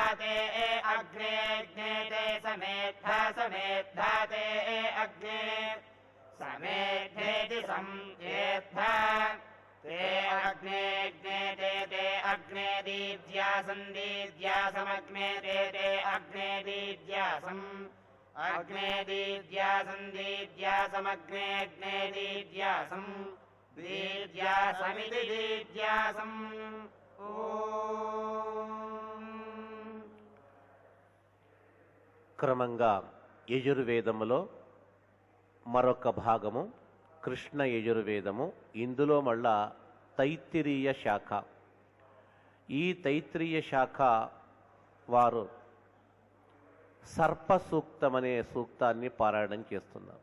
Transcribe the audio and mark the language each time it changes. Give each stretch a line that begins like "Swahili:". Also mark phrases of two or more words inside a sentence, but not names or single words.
Sanskrit: ते अग्ने ते समेद्धा ते अग्ने समेद्धेति संवेद्धा ते अग्ने ते अग्ने दीद्यासमग्ने ते अग्ने दीद्यासम् अग्ने दीद्यासमग्ने दीद्यासम् दीद्यासमिति दीद्यासम्
Telugu: క్రమంగా యజుర్వేదములో మరొక భాగము కృష్ణ యజుర్వేదము. ఇందులో మళ్ళా తైత్తిరీయ శాఖ. ఈ తైత్తిరీయ శాఖ వారు సర్ప సూక్తమనే సూక్తాన్ని పారాయణం చేస్తున్నారు.